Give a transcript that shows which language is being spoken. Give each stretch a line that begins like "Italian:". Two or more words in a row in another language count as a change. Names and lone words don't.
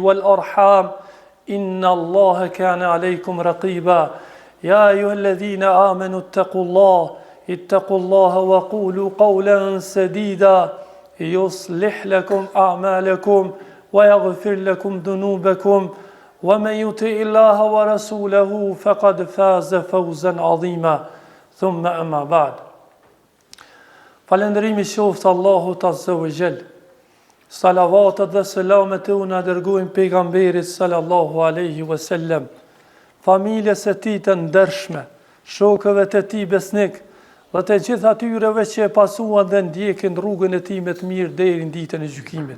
Arabic: والأرحام إن الله كان عليكم رقيبا يا أيها الذين آمنوا اتقوا الله وقولوا قولا سديدا يصلح لكم أعمالكم ويغفر لكم ذنوبكم ومن يطع الله ورسوله فقد فاز فوزا عظيما ثم أما بعد
Albanian: Falëndërimi qoftë Allahut
Arabic: عز وجل.
Albanian: Salavatet dhe selamet e unë dërgojmë pejgamberit
Arabic: صلى الله عليه وسلم,
Albanian: familjes e tij të ndershme, shokëve të tij besnik dhe të gjithë atyreve që e pasuan dhe ndjekin rrugën e tij me të mirë deri në ditën e gjykimit.